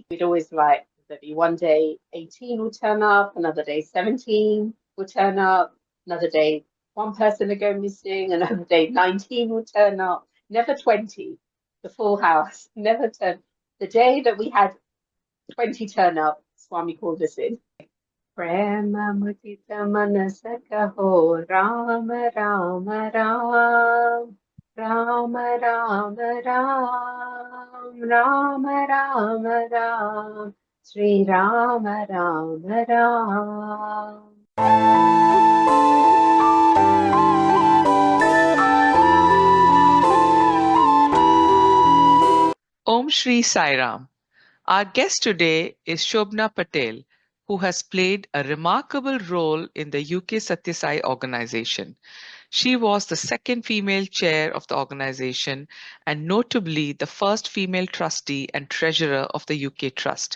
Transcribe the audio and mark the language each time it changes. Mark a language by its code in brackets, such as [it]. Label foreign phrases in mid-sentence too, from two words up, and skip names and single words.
[en] We'd always like, there'd be one day 18 would turn up, another day 17 would turn up, another day one person would go missing, another day 19 would turn up, never 20, the full house, never turn. The day that we had 20 turn up, Swami called us in. [hi] प्रेम मुदित मनसका हो राम राम राम राम राम राम राम राम राम श्री राम राम राम. ॐ श्री साई राम. [en] Our guest today is Shobhana Patel, who has played a remarkable role in the UK Sathya Sai organization. She was the second female chair of the organization and notably the first female trustee and treasurer of the UK Trust.